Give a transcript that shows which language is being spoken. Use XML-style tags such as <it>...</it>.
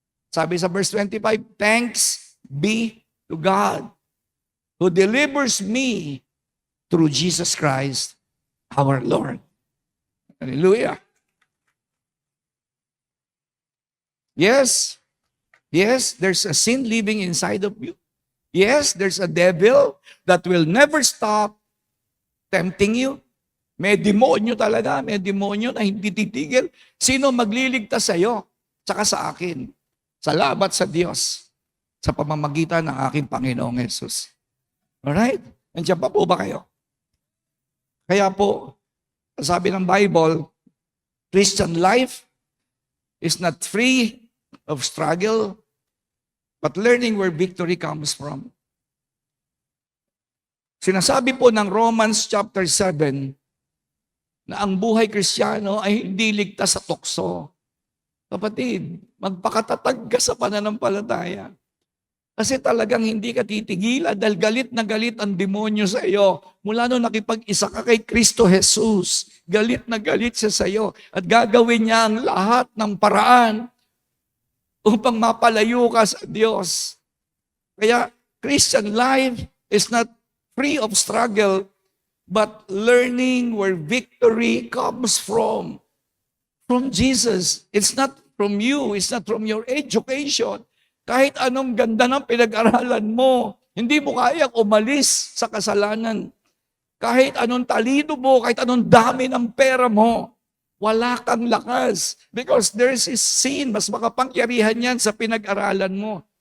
<tl>Sabi sa verse 25,</tl> <en>thanks be to God who delivers me through Jesus Christ our Lord. Hallelujah. Yes, there's a sin living inside of you. Yes, there's a devil that will never stop tempting you.</en> <tl>May demonyo talaga, may demonyo na hindi titigil. Sino magliligtas sa iyo? Tsaka sa akin. Salamat sa Diyos sa pamamagitan ng aking Panginoong Yesus. Alright? Nandiyan pa po ba kayo? Kaya po, sabi ng Bible,</tl> <en>Christian life is not free of struggle, but learning where victory comes from.</en> <tl>Sinasabi po ng Romans chapter 7 na ang buhay Kristiyano ay hindi ligtas sa tukso. Kapatid, magpakatatag ka sa pananampalataya. Kasi talagang hindi ka titigilan dahil galit na galit ang demonyo sa iyo. Mula nung nakipag-isa ka kay Kristo Jesus, galit na galit siya sa iyo. At gagawin niya ang lahat ng paraan upang mapalayo ka sa Diyos. Kaya</tl> <en>Christian life is not free of struggle, but learning where victory comes from Jesus. It's not from you, it's not from your education.</en> <tl>Kahit anong ganda ng pinag-aralan mo, hindi mo kayang umalis sa kasalanan. Kahit anong talino mo, kahit anong dami ng pera mo, wala kang lakas.</tl> <en>Because there is sin,</en> <tl>mas makapangyarihan yan sa pinag-aralan mo.</tl>